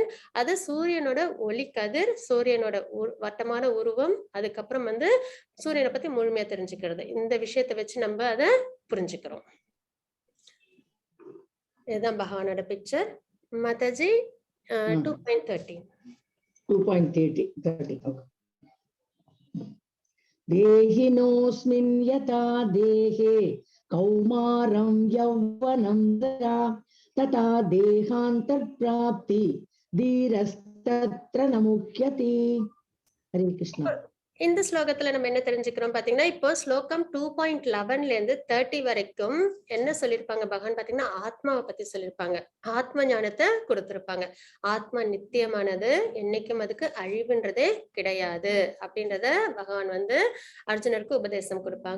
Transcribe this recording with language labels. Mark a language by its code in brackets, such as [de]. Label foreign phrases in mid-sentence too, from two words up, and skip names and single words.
[ta] அது சூரியனோட ஒளி கதிர், சூரியனோட வட்டமான உருவம், அதுக்கப்புறம் வந்து சூரியனை பத்தி முழுமையா தெரிஞ்சுக்கிறது. இந்த விஷயத்தை வச்சு நம்ம அதை புரிஞ்சுக்கிறோம். இதுதான் பகவானோட பிக்சர். மாதாஜி 2.13. 2.30. [sa] देहिनोऽस्मिन् यथा देहे कौमारं यौवनं तथा तथा देहान्तर्प्राप्ति धीरस्तत्र न मुह्यति. हरे कृष्ण. [ta] இந்த ஸ்லோகத்துல நம்ம என்ன தெரிஞ்சுக்கிறோம் பாத்தீங்கன்னா, இப்போ ஸ்லோகம் 2.11ல இருந்து 30 வரைக்கும் என்ன சொல்லிருப்பாங்க பகவான் பாத்தீங்கன்னா, ஆத்மாவை பத்தி சொல்லிருப்பாங்க. ஆத்ம ஞானத்தை கொடுத்திருப்பாங்க. ஆத்மா நித்தியமானது, என்னைக்கும் அதுக்கு அழிவுன்றதே கிடையாது அப்படின்றத பகவான் வந்து அர்ஜுனருக்கு உபதேசம் கொடுப்பாங்க.